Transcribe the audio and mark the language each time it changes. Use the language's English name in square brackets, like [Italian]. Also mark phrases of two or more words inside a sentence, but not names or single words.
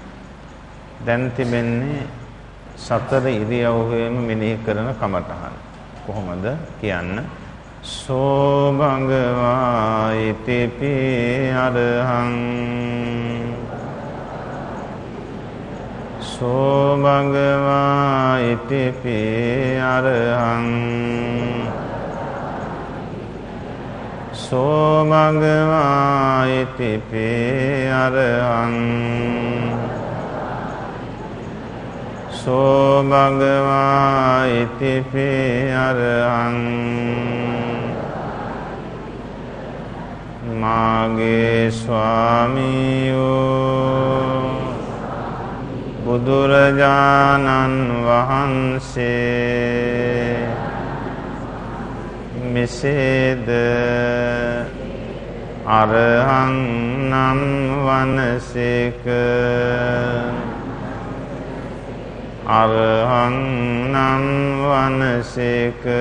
[Sinhala] දැන් තිබෙන්නේ සතර ඉරියව්වෙම මෙනෙහි කරන කමඨහන්. කොහොමද කියන්න? [Pali] සෝ භගවා ඉතිපි අරහං සෝ භගවා ඉතිපි අරහං සෝ භගවා ඉතිපි අරහං සෝ භගවා ඉතිපි අරහං [Sinhala] මාගේ ස්වාමියෝ බුදුරජාණන් වහන්සේ මෙසේද අරහං නම් වනසේක අරහං නම් වනසේක